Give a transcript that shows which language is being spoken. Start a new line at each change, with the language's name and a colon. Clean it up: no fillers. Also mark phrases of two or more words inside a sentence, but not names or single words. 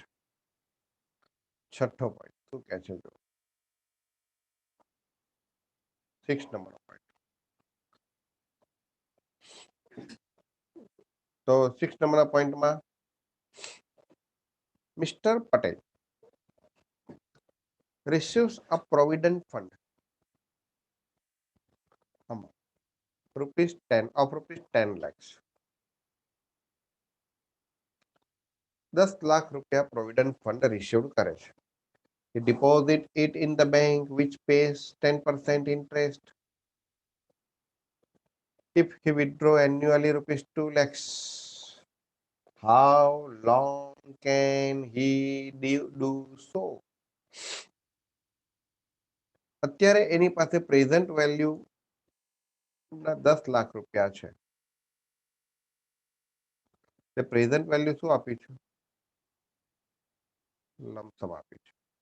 Gujarati: છઠ્ઠો પોઈન્ટ શું કે છે? જો 6
English: number point.
Gujarati: તો 6 નંબરના પોઈન્ટમાં
English: મિસ્ટર પટેલ receives a provident fund rupees 10 lakhs.
Gujarati: 10 લાખ રૂપિયા
English: provident fund receive
Gujarati: કરે છે.
English: He deposit it in the bank which pays 10% interest. If he withdraw annually rupees 2 lakhs, how long can he do so?
Gujarati: અત્યારે એની પાસે
English: present value
Gujarati: ના 10 લાખ રૂપિયા છે. તે
English: present value
Gujarati: શું આપી છે? લમસમ આપી છે.